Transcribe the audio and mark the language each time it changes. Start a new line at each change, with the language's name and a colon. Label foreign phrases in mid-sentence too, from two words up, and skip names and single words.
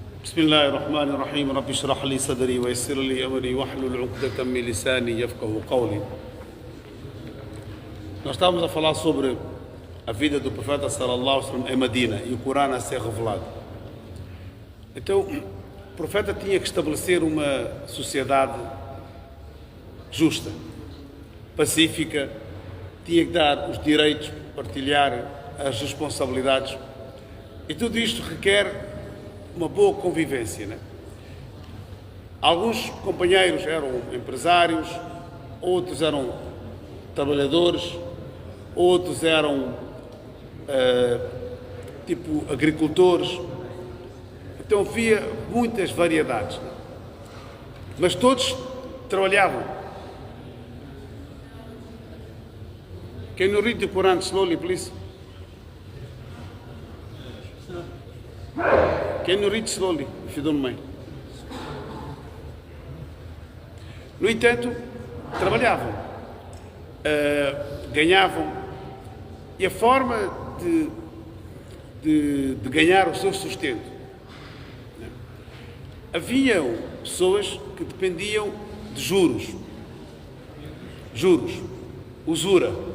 Arabic: بسم الله الرحمن الرحيم رب اشرح لي صدري ويسر لي أمري واحلل عقدة من لساني يفقه قولي.
Portuguese: Nós estávamos a falar sobre a vida do profeta
Arabic: صلى الله عليه وسلم
Portuguese: em Medina e o Corão a ser revelado. Então, o profeta tinha que estabelecer uma sociedade justa, pacífica, tinha que dar os direitos, partilhar as responsabilidades, e tudo isto requer uma boa convivência, né? Alguns companheiros eram empresários, outros eram trabalhadores, outros eram tipo agricultores. Então havia muitas variedades, né? Mas todos trabalhavam.
English: Can you read the Quran slowly, please? Can you read slowly, if you don't mind?
Portuguese: No entanto, trabalhavam, ganhavam, e a forma de ganhar o seu sustento, né? Haviam pessoas que dependiam de juros, usura.